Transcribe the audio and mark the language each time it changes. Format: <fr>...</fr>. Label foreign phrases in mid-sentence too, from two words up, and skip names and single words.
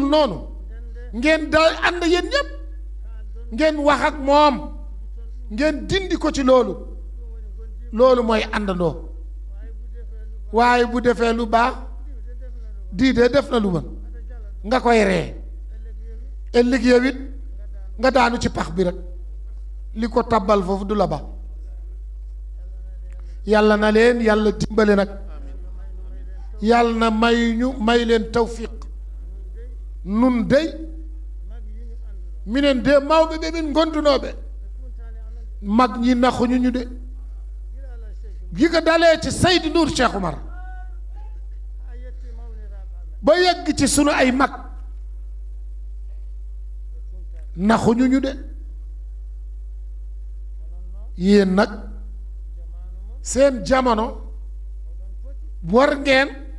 <wo>noonu ngeen daal ànd yéen ñépp ngeen wax ak moom ngeen dindi ko ci loolu mooy àndandoo waaye bu defee lu baax dii de def na lu mën nga koy ree ëllëg yow it nga daanu ci pax bi rek li ko tabbal foofu du la ba yàlla na leen yàlla dimbale nag yàlla na may leen tawfiq</wo> <ff>nun dey minen de mawɓe ɓe min gondunoɓe</ff> <wo>mag ñi naxuñu ñu de gi ko dalee ci Seydi Nour Cheikh Omar ba yegg ci sunu ay mag naxuñu ñu de yéen nag seen jamono war ngeen</wo>